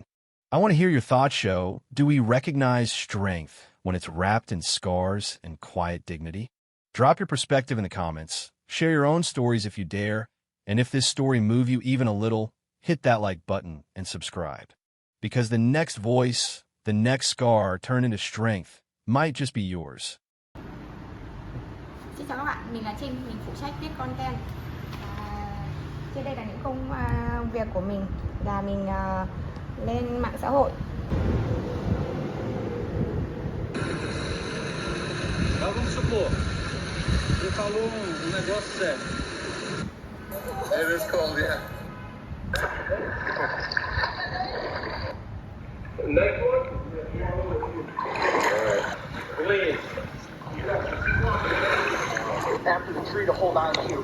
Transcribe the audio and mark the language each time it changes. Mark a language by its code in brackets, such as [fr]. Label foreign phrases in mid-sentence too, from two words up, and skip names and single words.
[en] I want to hear your thoughts. Show, do we recognize strength when it's wrapped in scars and quiet dignity? Drop your perspective in the comments. Share your own stories if you dare. And if this story moved you even a little, hit that like button and subscribe. Because the next voice, the next scar turned into strength might just be yours. [vi] Xin chào các bạn, mình là Trinh, mình phụ trách viết content. Trên đây là những công việc của mình là mình lên mạng xã hội. [pt] Vamos supor, você falou negócio sério. [en] It is cold, yeah. Next one? Alright. Please. After the tree to hold on to.